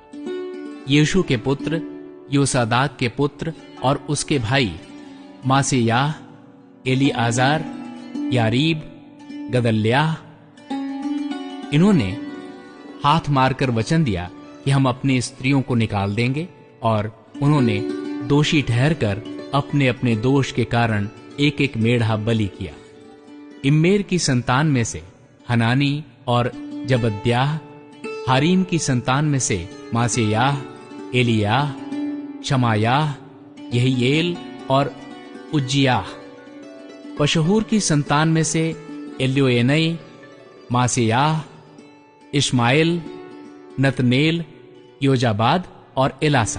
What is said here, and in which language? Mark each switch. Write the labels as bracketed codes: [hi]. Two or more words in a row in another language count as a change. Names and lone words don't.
[hi] यीशु के पुत्र, योसादाक के पुत्र और उसके भाई मासेयाह, एलीआजार, यारीब, गदल्याह, इन्होंने हाथ मारकर वचन दिया कि हम अपनी स्त्रियों को निकाल देंगे, और उन्होंने दोषी ठहरकर अपने अपने दोष के कारण एक एक मेढ़ा बलि किया। इम्मेर की संतान में से हनानी और जबद्याह, हारीम की संतान में से मासेयाह, एलियाह, शमायाह, यहीएल और उज्जियाह, पशहूर की संतान में से एल्योएनई, मासेयाह, इश्माएल, नतनेल, योजाबाद और एलासा।